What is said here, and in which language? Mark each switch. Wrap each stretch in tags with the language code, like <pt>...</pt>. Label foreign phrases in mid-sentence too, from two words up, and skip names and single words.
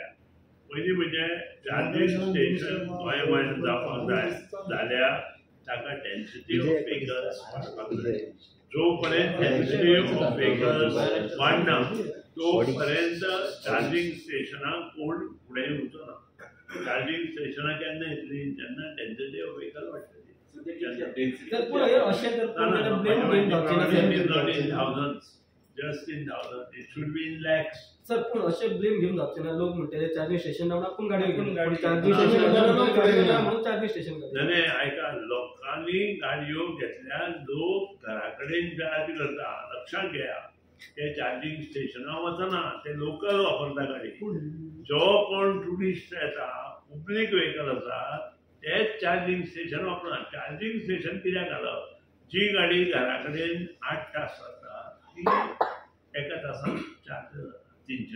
<kok>पयलीं म्हणजे</kok> <en>charging station</en> <kok>गोंयांत जावपाक जाय जाल्यार ताका</kok> <en>density of vehicles</en> <kok>वाडपाक जाय. जो पर्यंत</kok> <en>density of vehicles</en> <kok>वाडना तो पर्यंत</kok> <en>charging stationak</en> <kok>कोण फुडें येवचो ना.</kok> <en>charging stations</en> <kok>केन्ना येतली जेन्ना</kok> <en>density of vehicle</en> <kok>वाडटली.</kok> <en>Just in thousands, it should be in lakhs.</en> <mr>सर पण असे ब्लेम घेऊन जाते ना लोक म्हणते</mr> <en>charging station</en> <mr>लावून आपण गाडी घेऊन</mr> <en>charging station</en> <kok>नाही ऐका, लोकांनी गाडयो घेतल्या, लोक घराकडे चार्ज करता. लक्षात घ्या ते</kok> <en>charging stations</en> <kok>वचना, ते लोकल वापरता गाडी. जो कोण टुरिस्ट येता</kok> <en>public vehicle</en> <kok>आसा तेच</kok> <en>charging station</en> <kok>वापरना.</kok> <en>charging station</en> <kok>कित्याक घालप? जी गाडी घरा कडेन 8 तास जाता ती एका तासान चार्ज जाता 300</kok>